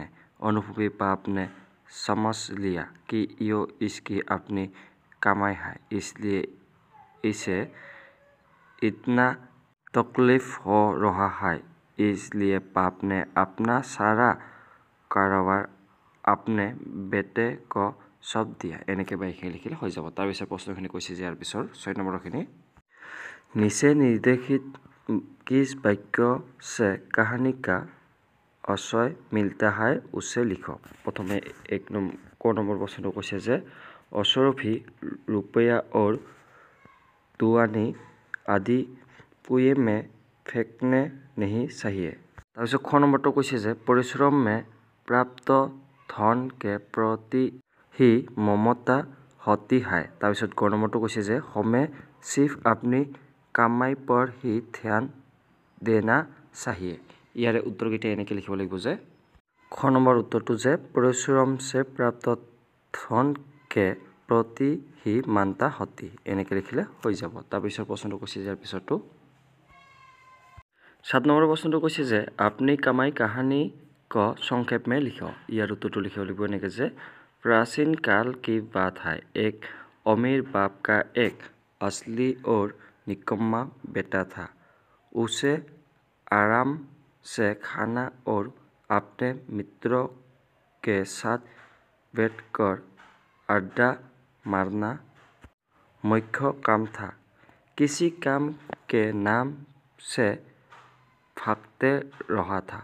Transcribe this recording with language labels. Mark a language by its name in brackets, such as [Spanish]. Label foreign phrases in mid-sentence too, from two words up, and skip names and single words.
[Hindi] अनुभवी बाप ने समझ लिया कि ये इसकी अपनी कमाई है, इसलिए इसे इतना तकलीफ हो रहा है। इसलिए बाप ने अपना सारा कारोबार अपने बेटे को सौंप दिया। [Assamese] এনেকৈ বা এইখিনি লিখিলে হৈ যাব। তাৰপিছত প্ৰশ্নখিনি কৈছে যে ইয়াৰ পিছৰ 6 নম্বৰখিনি [Hindi] नीचे निर्देशित किस वाक्य से कहानी का आशय मिलता है उसे लिखो। प्रथमे [Assamese] 1 নম্বৰ প্ৰশ্নটো কৈছে যে [Hindi] अशरफी रुपया और 2 आने आदि कुएं में फेंकने नहीं चाहिए। [Assamese] তাৰপিছত খ নম্বৰটো কৈছে যে [Hindi] परिश्रम में प्राप्त धन के प्रति ही ममता होती है। [Assamese] তাৰপিছত গ নম্বৰটো কৈছে যে [Hindi] हमें सिर्फ अपनी कमाई पर ही ध्यान देना चाहिए। [Assamese] ইয়াৰে উত্তৰকেইটা এনেকৈ লিখিব লাগিব যে খ নম্বৰ উত্তৰটো যে [Hindi] परिश्रम से प्राप्त धन के प्रति ही मानता होती, [Assamese] এনেকৈ লিখিলে হৈ যাব। তাৰপিছত প্ৰশ্নটো কৈছে ইয়াৰ পিছৰটো 7 নম্বৰ প্ৰশ্নটো কৈছে যে [Hindi] अपनी कमाई कहानी को संक्षेप में लिखो। [Assamese] ইয়াৰ উত্তৰটো লিখিব লাগিব এনেকৈ যে [Hindi] प्राचीन काल की बात है, एक अमीर बाप का एक असली और निकम्मा बेटा था। उसे आराम से खाना और अपने मित्रों के साथ बैठकर अड्डा मारना मुख्य काम था, किसी काम के नाम से भागते रहा था।